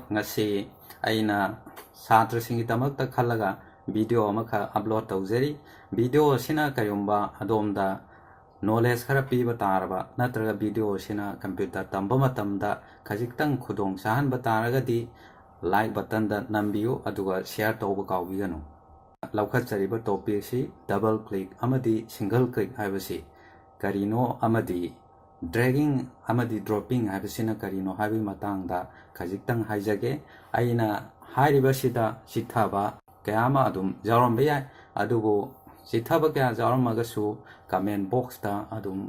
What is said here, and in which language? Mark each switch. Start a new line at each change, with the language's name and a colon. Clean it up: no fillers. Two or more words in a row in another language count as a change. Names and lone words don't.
Manipuri: Ngasi aina satrasingidamakta khalaga video amaka upload tawjari. Video sina kayumba adomda knowledge khara piba taraba natraga video sina computer tamba matamda khajiktang khudong sahanba taragadi
English: like button
Manipuri: da nambiyu aduga share tawba kawbiganu. Laukhatjariba topic si
English: double click
Manipuri: amadi
English: single click
Manipuri: haibasi karino amadi dragging amadi dropping haibasina karino haibi matangda khajikhtang haijage aina hairibasida sithaba kayama adum jauramba yai adugo sithaba kaya jauramagasу
English: comment box
Manipuri: da adum